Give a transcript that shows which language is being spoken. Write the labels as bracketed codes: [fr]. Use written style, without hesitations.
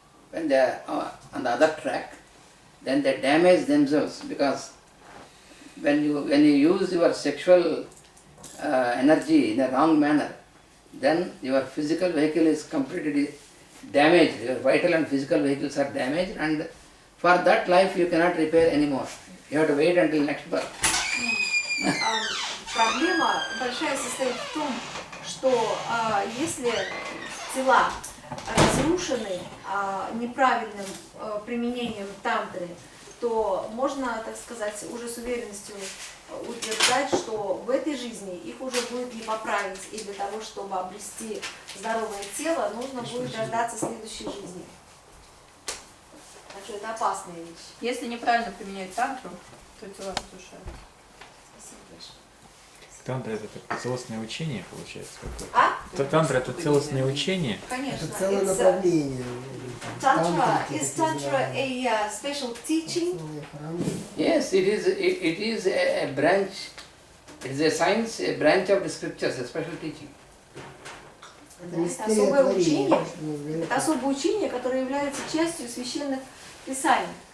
[en] when they are on the other track, then they damage themselves, because when you use your sexual energy in a wrong manner, then your physical vehicle is completely damaged. Your vital and physical vehicles are damaged, and for that life you cannot repair anymore. You have to wait until next birth. [ru] Проблема большая состоит в том, что если тела разрушены неправильным применением тантры, то можно, так сказать, уже с уверенностью утверждать, что в этой жизни их уже будет не поправить, и для того, чтобы обрести здоровое тело, нужно будет дождаться следующей жизни. Так что это опасная вещь. Если неправильно применять тантру, то тела разрушаются. Спасибо большое. Тантра это такое целостное учение, получается, какое-то. А? Тантра это целостное учение. Конечно. Это целое направление. [en] Tantra, is Tantra a special teaching? Yes, it is a branch, it is a science, a branch of the scriptures, a special teaching. [ru] Это особое учение, это особое учение, которое является частью священных писаний.